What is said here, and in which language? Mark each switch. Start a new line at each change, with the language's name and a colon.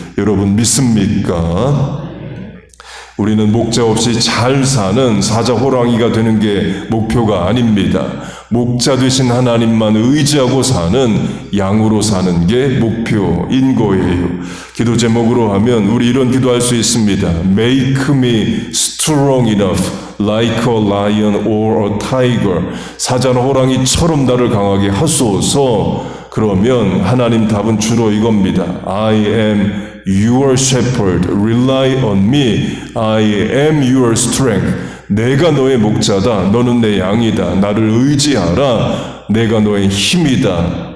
Korean: 여러분 믿습니까? 우리는 목자 없이 잘 사는 사자 호랑이가 되는 게 목표가 아닙니다. 목자 되신 하나님만 의지하고 사는 양으로 사는 게 목표인 거예요. 기도 제목으로 하면 우리 이런 기도할 수 있습니다.
English: Make me strong enough like a lion or a tiger.
Korean: 사자나 호랑이처럼 나를 강하게 하소서. 그러면 하나님 답은 주로 이겁니다.
English: I am your shepherd. Rely on me. I am your strength. 내가 너의 목자다.
Korean: 너는 내 양이다. 나를 의지하라. 내가 너의 힘이다.